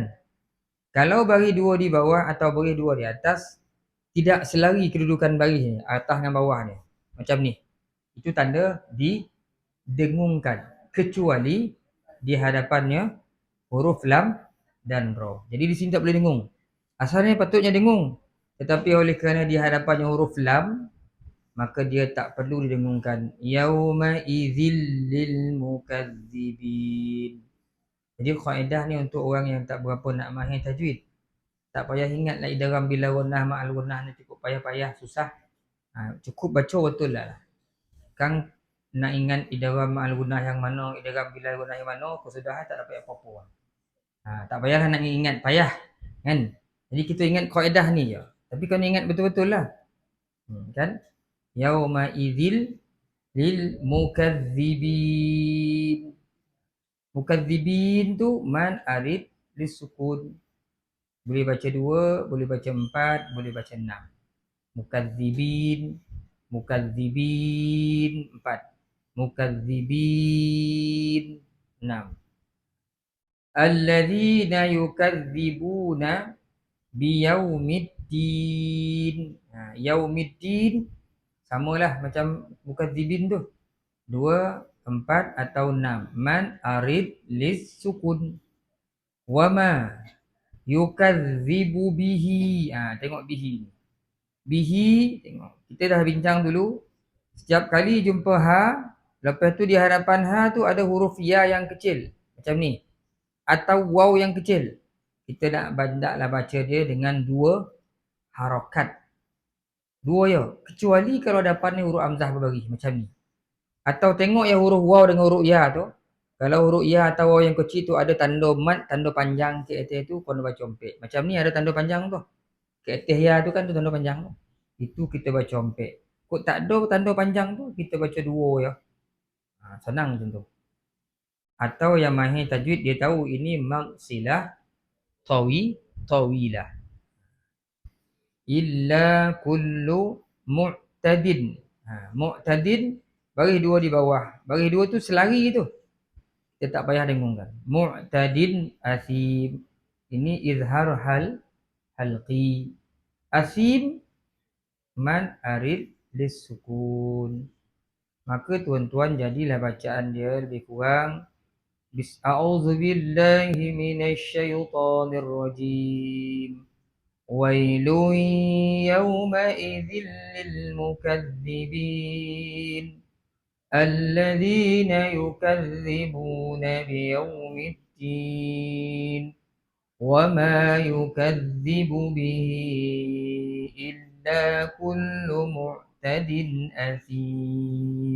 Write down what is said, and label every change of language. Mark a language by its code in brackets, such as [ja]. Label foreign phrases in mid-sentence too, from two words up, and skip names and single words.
[ms] Kalau baris dua di bawah atau baris dua di atas tidak selari kedudukan barisnya, atas dan bawah ni, macam ni, itu tanda didengungkan, kecuali di hadapannya huruf lam dan ra. Jadi di sini tak boleh dengung. Asalnya patutnya dengung, tetapi oleh kerana di hadapannya huruf lam, maka dia tak perlu didengungkan. [ar] يومئذ للمكذبين. [ms] Jadi kaedah ni untuk orang yang tak berapa nak mahir tajwid. Tak payah ingatlah [ar] إدغام بلا غنة مع الغنة [ms] ni, cukup payah-payah, susah. Cukup baca betul lah. Kang nak ingat [ar] إدغام مع الغنة [ms] yang mana, [ar] إدغام بلا غنة [ms] yang mana, kesudahan tak dapat apa-apa. Tak payahlah nak ingat, payah kan. Jadi kita ingat kaedah ni je. Tapi kau ingat betul-betul lah. Kan? [ar] يومئذ للمكذبين. [ms] Mukadzibin tu [ar] مد عارض للسكون. [ms] Boleh baca 2, boleh baca 4, boleh baca 6. Mukadzibin, mukadzibin 4, mukadzibin 6. [ar] الذين يكذبون بيوم الدين. [ms] Yaumiddin samalah macam mukadzibin tu, 2, 4 atau 6. [ar] مد عارض للسكون. وما يكذب به. [ms] Tengok bihi ni. Bihi, tengok. Kita dah bincang dulu. Setiap kali jumpa ha, lepas tu di hadapan ha tu ada huruf ya yang kecil. Macam ni. Atau waw yang kecil. Kita naklah baca dia dengan 2 harakat. 2 ya. Kecuali kalau dapat ni huruf hamzah berbaris. Macam ni. Atau tengok yang huruf waw dengan huruf ya tu. Kalau huruf ya atau waw yang kecil tu ada tanda mat, tanda panjang ke atas tu, kau nak baca ompek. Macam ni ada tanda panjang tu. Ke atas ya tu kan tu tanda panjang tu. Itu kita baca ompek. Kok tak ada tanda panjang tu, kita baca 2 ya. Senang macam tu. Atau yang mahir tajwid dia tahu ini [ar] مد صلة طويلة. إلا كل معتد. [ms] Mu'tadin baris 2 di bawah. Baris 2 tu selari tu. Kita tak payah dengungkan. [ar] معتد أثيم. Ini إظهار حلقي. أثيم مد عارض للسكون. [ms] Maka tuan-tuan jadilah bacaan dia lebih kurang [ar] أعوذ بالله من الشيطان الرجيم. ويل يومئذ للمكذبين. الذين يكذبون بيوم الدين. وما يكذب به إلا كل معتد أثيم.